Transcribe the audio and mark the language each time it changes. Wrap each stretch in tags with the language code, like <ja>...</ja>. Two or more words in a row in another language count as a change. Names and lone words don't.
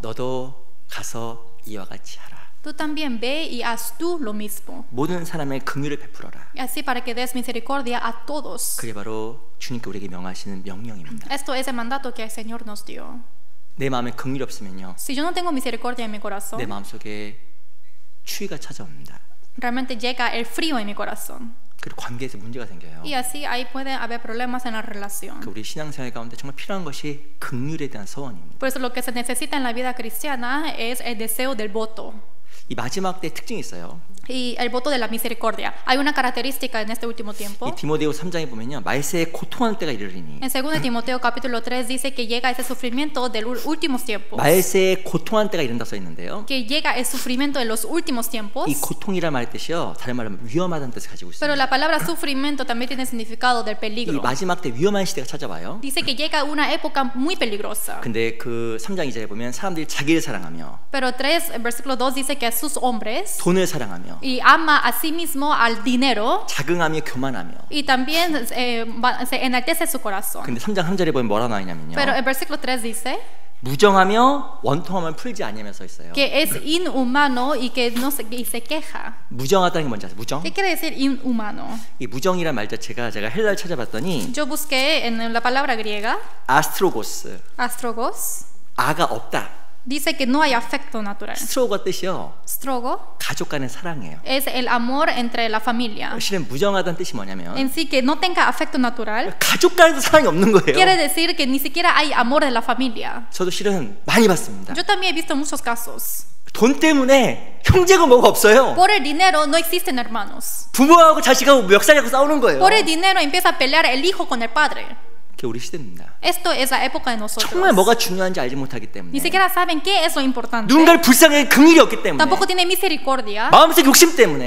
<ko>너도 가서 이와 같이 하라.</ko> <es>Tú también ve y haz tú lo mismo.</es> <ko>모든 사람의 긍휼을 베풀어라.</ko> <es>Y así para que des misericordia a todos.</es> <ko>그게 바로 주님께 우리에게 명하시는 명령입니다.</ko> <es>Esto es el mandato que el Señor nos dio.</es> <ko>내 마음에 긍휼이 없으면요,</ko> <es>Si yo no tengo misericordia en mi corazón,</es> <ko>내 마음속에 추위가 찾아옵니다.</ko> <es>realmente llega el frío en mi corazón.</es> <ko>그리고 관계에서 문제가 생겨요.</ko> <es>Y así ahí puede haber problemas en la relación.</es> <ko>우리 신앙생활 가운데 정말 필요한 것이 긍휼에 대한 소원입니다.</ko> <es>Por eso lo que se necesita en la vida cristiana es el deseo del voto.</es> <ko>이 마지막 때의 특징이 있어요.</ko> <es>Y el voto de la misericordia. Hay una característica en este último tiempo.</es> <ko>이 디모데후 3장에 보면요, 말세에 고통할 때가 이르리니.</ko> <es>En 2 Timoteo capítulo 3 dice que llega ese sufrimiento de los últimos tiempos.</es> <ko>말세에 고통할 때가 이른다 써 있는데요.</ko> <es>Que llega el sufrimiento de los últimos tiempos.</es> <ko>이 고통이란 말 뜻이요, 다른 말로 하면 위험하다는 뜻을 가지고</ko> <es>Pero</es> <ko>있습니다.</ko> <es>la palabra sufrimiento también tiene significado del</es> <ko>이</ko> <es>peligro.</es> <ko>마지막 때 위험한 시대가 찾아와요.</ko> <es>Dice que llega una época muy peligrosa.</es> <ko>근데 그 3장 2절에 보면 사람들이 자기를 사랑하며</ko> <es>Pero 3 versículo 2 dice que a sus hombres</es> <ko>돈을 사랑하며</ko> <es>y ama a sí mismo al dinero</es> <ko>자긍하며 교만하며.</ko> <es>y también se enaltece su corazón.</es> <ko>근데 3장 3절에 보면 뭐라 나와 있냐면요,</ko> <es>Pero el versículo 3 dice</es> <ko>무정하며 원통함을 풀지 아니하며 써 있어요.</ko> <es>que es inhumano y que no se, y se queja.</es> <ko>무정하다는 게 뭔지 아세요? 무정?</ko> <es>¿Qué quiere decir inhumano?</es> <ko>이 무정이란 말 자체가 제가 헬라를 찾아봤더니</ko> <es>Yo busqué en la palabra griega,</es> <ko>아스트로고스,</ko> <es>astrogos,</es> <ko>아가 없다.</ko> <es>dice que no hay afecto natural.</es> <ko>스트로가 뜻이요,</ko> <es>Strogo</es> <ko>가족 간의 사랑이에요.</ko> <es>es el amor entre la familia.</es> <ko>실은 무정하다는 뜻이 뭐냐면</ko> <es>En sí que no tenga afecto natural</es> <ko>가족 간에도 사랑이 없는</ko> <es>quiere</es> <ko>거예요.</ko> <es>decir que ni siquiera hay amor de la familia.</es> <ko>저도 실은 많이 봤습니다.</ko> <es>Yo también he visto muchos casos.</es> <ko>돈 때문에 형제고 뭐가 없어요.</ko> <es>Por el dinero no existen hermanos.</es> <ko>부모하고 자식하고 멱살잡고 싸우는 거예요.</ko> <es>Por el dinero empieza a pelear el hijo con el padre.</es> <ko>그게 우리 시대입니다.</ko> <es>Esto es la época de nosotros.</es> <ko>정말 뭐가 중요한지 알지 못하기 때문에</ko> <es>Ni siquiera saben qué es lo importante.</es> <ko>누군가를 불쌍하게 긍휼이 없기 때문에</ko> <es>Tampoco tienen misericordia.</es> <ko>마음속 욕심 때문에</ko>